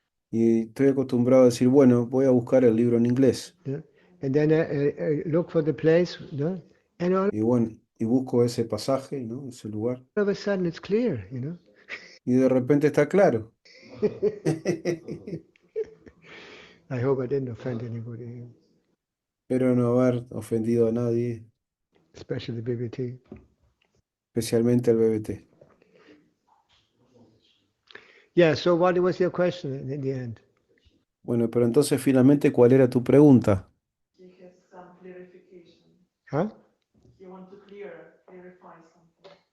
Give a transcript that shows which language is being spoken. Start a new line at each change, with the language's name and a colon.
Spanish: Y estoy acostumbrado a decir, bueno, voy a buscar el libro en inglés.
English: No? And then I look for the place, no? And all
Spanish: Y bueno, y busco ese pasaje, ¿no? Ese lugar.
English: of a sudden it's clear, you know.
Spanish: Y de repente está claro.
English: I hope I didn't offend anybody,
Spanish: Espero no haber ofendido a nadie,
English: especially BBT.
Spanish: especialmente al BBT.
English: Yeah, so what was your question in the end?
Spanish: Bueno, pero entonces finalmente, ¿cuál era tu pregunta?
English: He has some clarification. Huh? He wants to clarify something.